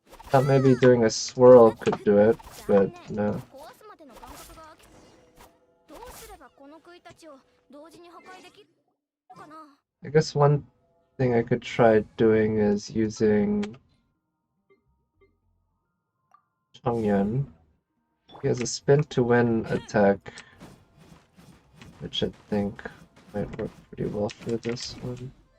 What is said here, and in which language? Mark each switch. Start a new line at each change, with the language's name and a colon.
English: Thought maybe doing a swirl could do it, but no.
Japanese: 壊すまでの間隔がどうすればこの杭たちを同時に破壊できるのかな。
English: I guess one thing I could try doing is using Changyan. He has a spin to win attack, which I think might work pretty well for this one.